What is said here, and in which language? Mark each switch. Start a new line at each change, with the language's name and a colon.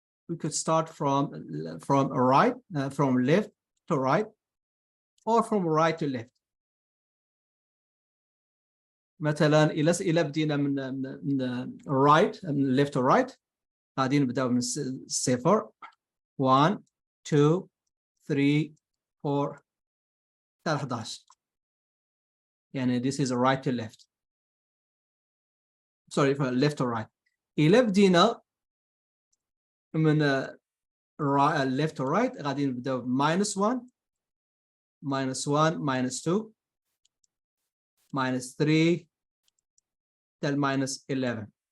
English: We could start from right, from left to right, or from right to left.
Arabic: مثلا إلا بدينا من right, من
English: left to right,
Arabic: غادي نبداو من صفر 1 2 3 4 حتى 11. يعني
English: this is right to left. Sorry, from left to right.
Arabic: إلا بدينا من
English: left to right
Arabic: غادي نبداو -1 -1 -2 -3 حتى -11.